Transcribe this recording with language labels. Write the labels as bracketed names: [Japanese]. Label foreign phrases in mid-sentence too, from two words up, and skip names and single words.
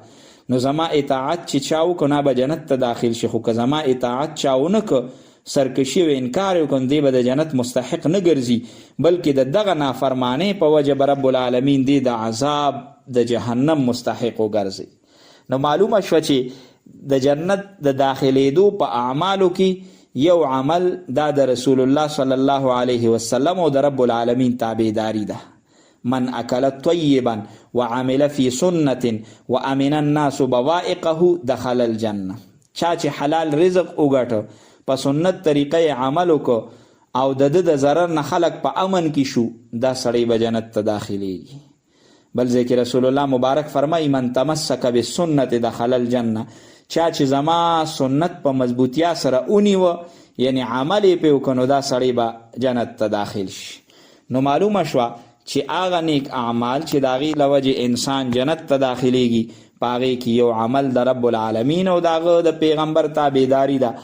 [Pashto] نو زما اطاعت چې چا وکړه نه به جنت ته داخل شي، خو که زما اطاعت چا ونه کړه، سرکشي او انکار وکړ، دی به د جنت مستحق نه ګرځي بلکې د دغه نافرمانۍ په وجه به رب العالمین دی د عذاب د جهنم مستحق وګرځي. نو معلومه شوه چې د جنت د داخلېدو په اعمالو کې یو عمل دا د رسول الله [Arabic] صلی الله علیه وسلم [Pashto] او د رب العالمین تابعداري ده. [Arabic] من اکل طیبا وعمل فی سنة وامن الناس بوائقه دخل الجنه. [Pashto] چا چې حلال رزق وګټه، په سنت طریقه عمل وکړو او د ده د ضرر نه خلق په امن کې شو، دا سړی به جنت ته داخلیږي. بل ځای کې رسول الله مبارک فرمایي [Arabic] من تمسک بالسنة دخل الجنه. [Pashto] چا چې زما سنت په مضبوطیا سره ونیوه یعنی عمل یې پې وکړو دا سړی به جنت ته داخل شي. نو معلومه شوه چې هغه نیک اعمال چې د هغې له وجې انسان جنت ته داخلیږي په هغې کې یو عمل د رب العالمین او د هغه د پیغمبر تابعداري ده.